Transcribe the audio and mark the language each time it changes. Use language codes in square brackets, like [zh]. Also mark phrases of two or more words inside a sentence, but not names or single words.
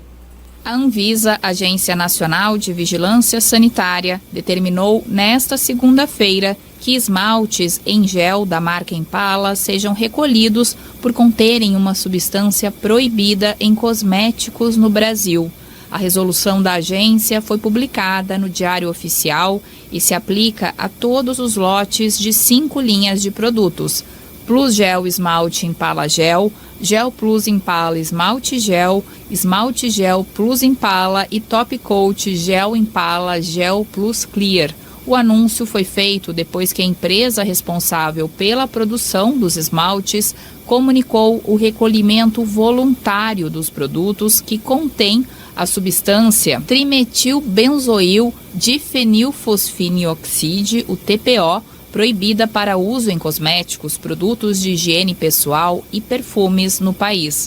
[pt] A Anvisa, Agência Nacional de Vigilância Sanitária, determinou nesta segunda-feira que esmaltes em gel da marca Impala sejam recolhidos por conterem uma substância proibida em cosméticos no Brasil. A resolução da agência foi publicada no Diário Oficial e se aplica a todos os lotes de 5 linhas de produtos: Plus Gel Esmalte Impala Gel, Gel Plus Impala Esmalte Gel Plus Impala e Top Coat Gel Impala Gel Plus Clear. O anúncio foi feito depois que a empresa responsável pela produção dos esmaltes comunicou o recolhimento voluntário dos produtos que contêm a substância trimetilbenzoil difenilfosfinioxide, o TPO, proibida para uso em cosméticos, produtos de higiene pessoal e perfumes no país.